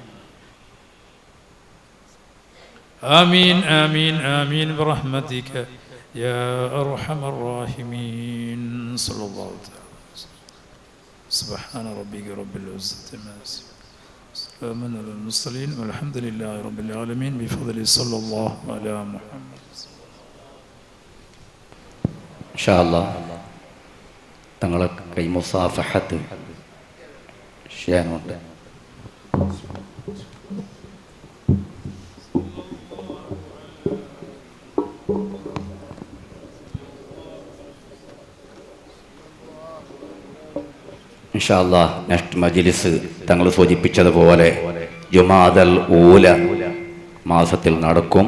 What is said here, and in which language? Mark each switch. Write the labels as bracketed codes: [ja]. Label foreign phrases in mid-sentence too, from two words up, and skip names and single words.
[ar] آمين آمين آمين برحمتك يا أرحم الراحمين. صلى الله عليه وسلم. سبحان ربك رب العزة عما يصفون سلام على المرسلين والحمد لله رب العالمين بفضل صلى الله على محمد. إن شاء الله [ml] തങ്ങളെ കൈ മുസാഫഹത്ത് ചെയ്യാനുണ്ട്. [ar] إن شاء الله [ml] നെക്സ്റ്റ് മജ്ലിസ് തങ്ങൾ സൂചിപ്പിച്ചതുപോലെ ജുമാഅൽ ഊല മാസത്തിൽ നടക്കും.